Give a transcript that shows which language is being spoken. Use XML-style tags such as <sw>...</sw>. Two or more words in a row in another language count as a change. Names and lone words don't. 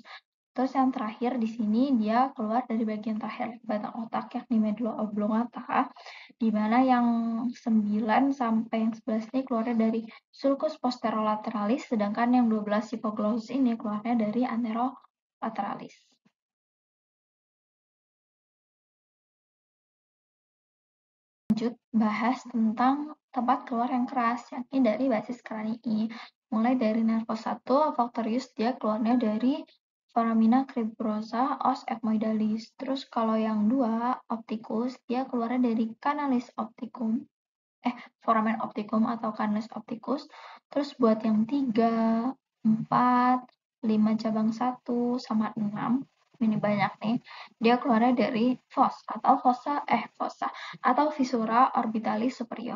<id>Terus yang terakhir di sini dia keluar dari bagian terakhir batang otak yakni</id> <la>medulla oblongata,</la> <id>di mana yang 9 sampai yang 11 ini keluarnya dari</id> <la>sulcus posterolateralis,</la> <id>sedangkan yang 12 hipoglossus ini keluarnya dari anterolateralis. Lanjut bahas tentang tempat keluar yang keras, yakni dari basis kranii. Mulai dari nervus 1 olfactorius, dia keluarnya dari</id> <la>foramina cribrosa os ethmoidalis.</la> <id>Terus kalau yang 2 opticus, dia keluarnya dari</id> <la>canalis opticum, foramen opticum</la> <id>atau</id> <la>canalus opticus.</la> <id>Terus buat yang 3, 4, 5 cabang 1, sama 6, ini banyak nih, dia keluarnya dari fossa atau</id> <la>visura orbitalis superior.</la>